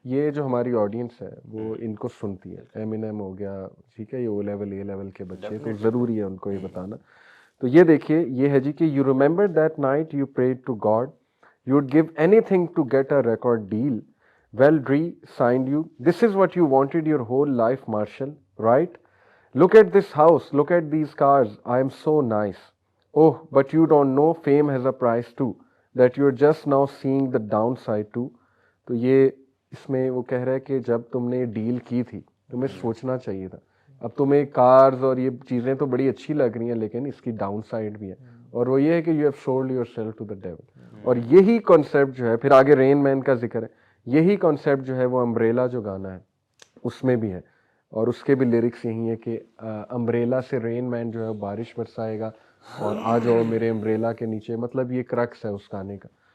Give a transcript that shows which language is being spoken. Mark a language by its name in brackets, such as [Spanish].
[Urdu] یہ جو ہماری آڈینس ہے وہ ان کو سنتی ہے. ایمینم ہو گیا ٹھیک ہے, یہ او لیول اے لیول کے بچے تو ضروری ہے ان کو یہ بتانا. تو یہ دیکھیے یہ ہے جی کہ [English] You remember that night you parade to God you would give any thing to get a record deal well Dre signed you. This is what you wanted your whole life, Marshall, right? Look at this house, look at these cars, I am so nice. Oh, but you don't know fame has a price too, that you're just now seeing the downside too. [Urdu] تو یہ اس میں وہ کہہ رہا ہے کہ جب تم نے ڈیل کی تھی تمہیں سوچنا چاہیے تھا. اب تمہیں کارز اور یہ چیزیں تو بڑی اچھی لگ رہی ہیں لیکن اس کی ڈاؤن سائڈ بھی ہے, اور وہ یہ ہے کہ [English] You have sold yourself to the devil. [Urdu] اور یہی کانسیپٹ جو ہے پھر آگے رین مین کا ذکر ہے, یہی کانسیپٹ جو ہے وہ امبریلا جو گانا ہے اس میں بھی ہے, اور اس کے بھی لیرکس یہی ہے کہ امبریلا سے رین مین جو ہے بارش برسائے گا اور آ جاؤ میرے امبریلا کے نیچے, مطلب یہ کرکس ہے اس گانے کا.